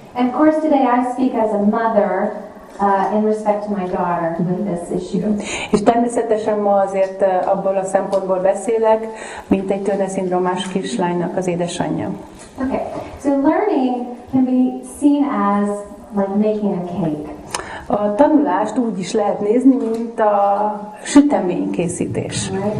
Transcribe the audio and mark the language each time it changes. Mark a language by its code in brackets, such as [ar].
[en] And of course today I speak as a mother in respect to my daughter with this issue. [hu] És természetesen ma azért abból a szempontból beszélek, mint egy Turner-szindrómás kislánynak az édesanyja. [en] Okay, so learning can be seen as like making a cake. [hu] A tanulást úgy is lehet nézni, mint a süteménykészítés.